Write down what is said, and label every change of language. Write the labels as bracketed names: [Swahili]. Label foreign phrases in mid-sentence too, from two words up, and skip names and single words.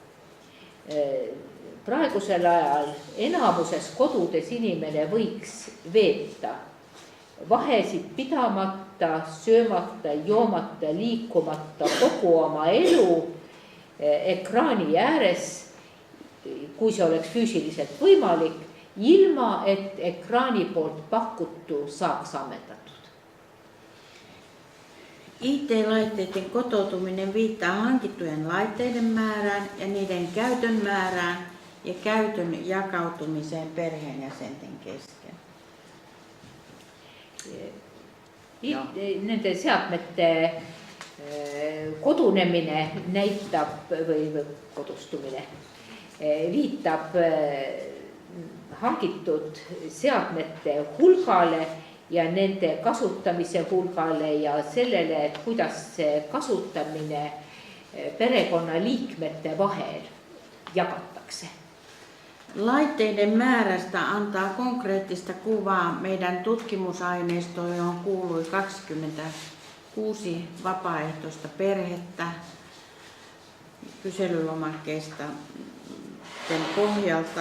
[Estonian] Praegusel ajal enamuses kodudes inimene võiks veeta vahesid pidamata, söömata, joomata, liikumata kogu oma elu ekraani ääres, kui see oleks füüsiliselt võimalik, ilma et ekraani poolt pakutu saaks ammendatud. [Finnish] IT-laitteiden kotoutuminen viittaa hankittujen laitteiden määrään ja niiden käytön määrään ja käytön jakautumiseen perheenjäsenten kesken. [Estonian] Nende seadmete kodunemine näitab või kodustumine viitab hangitud seadmete hulgale ja nende kasutamise hulgale ja sellele, et kuidas see kasutamine perekonnaliikmete vahel jagatakse. [Finnish] Laitteiden määrästä antaa konkreettista kuvaa meidän tutkimusaineistoon, johon kuului 26 vapaaehtoista perhettä kyselylomakkeista sen pohjalta.